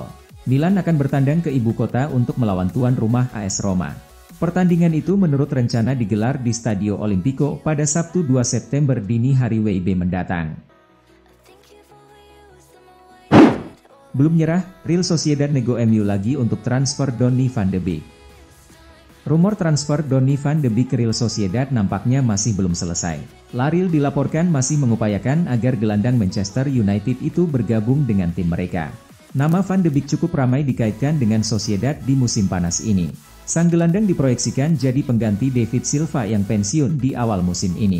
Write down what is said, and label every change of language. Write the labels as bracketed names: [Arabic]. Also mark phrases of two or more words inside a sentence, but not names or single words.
[Indonesian] Milan akan bertandang ke ibu kota untuk melawan tuan rumah AS Roma. Pertandingan itu menurut rencana digelar di Stadio Olimpico pada Sabtu 2 September dini hari WIB mendatang. Belum nyerah, Real Sociedad nego MU lagi untuk transfer Donny van de Beek. Rumor transfer Donny van de Beek ke Real Sociedad nampaknya masih belum selesai. La Real dilaporkan masih mengupayakan agar gelandang Manchester United itu bergabung dengan tim mereka. Nama Van de Beek cukup ramai dikaitkan dengan Sociedad di musim panas ini. Sang gelandang diproyeksikan jadi pengganti David Silva yang pensiun di awal musim ini.